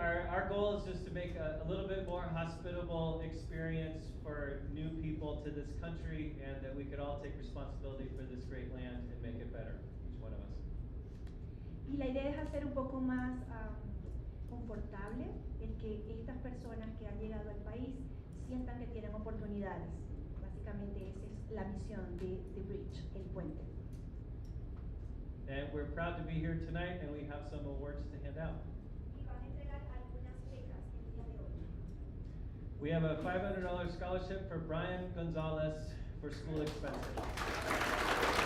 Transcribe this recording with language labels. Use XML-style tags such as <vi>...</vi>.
<en>Our goal is just to make a little bit more hospitable experience for new people to this country, and that we could all take responsibility for this great land and make it better, each one of us.</en> <es>Y la idea es hacer un poco más confortable el que estas personas que han llegado al país sientan que tienen oportunidades. Básicamente esa es la misión de The Bridge, El Puente.</es> <en>And we're proud to be here tonight, and we have some awards to hand out. We have a $500 scholarship for Brian Gonzalez for school expenses.</en>